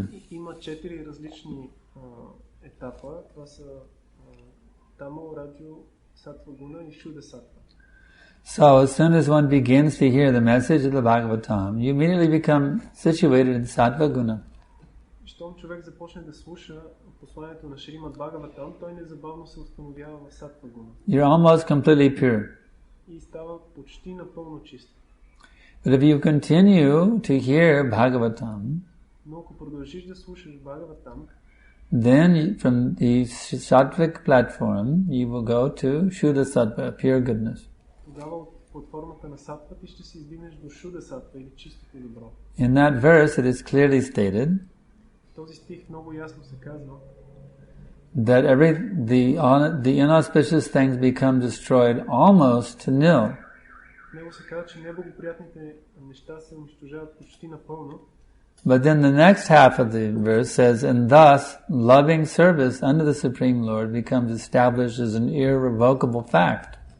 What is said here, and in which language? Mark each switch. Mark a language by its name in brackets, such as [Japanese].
[Bulgarian] Има 4 различни етапа. Това са Тамо, Раджо, Саттвагуна и Шуда Саттва. [English] So as soon as one begins to hear the message of the Bhagavatam, you immediately become situated in Sattva-guna. [Bulgarian] Щом човек започне да слуша посланието на Шримад Бхагаватам, той незабавно се установява в Саттва-гуна. [English] You're almost completely pure. [Bulgarian] И става почти напълно чист. [English] But if you continue to hear Bhagavatam, [Bulgarian] но ако продължиш да слушаш Бхагаватам, [English] then from the sattvic platform you will go to Shuddha Sattva, pure goodness. [Bulgarian] Тогава от платформата на саттва ти ще се издигнеш до Шуда Саттва или чистото добро. [English] In that verse it is clearly stated [Bulgarian] в този стих много ясно се казва [English] that the inauspicious things become destroyed almost to nil. [Bulgarian] В него се казва, че неблагоприятните неща се унищожават почти напълно. [English] But then the next half of the verse says, and thus loving service unto the Supreme Lord becomes established as an irrevocable fact.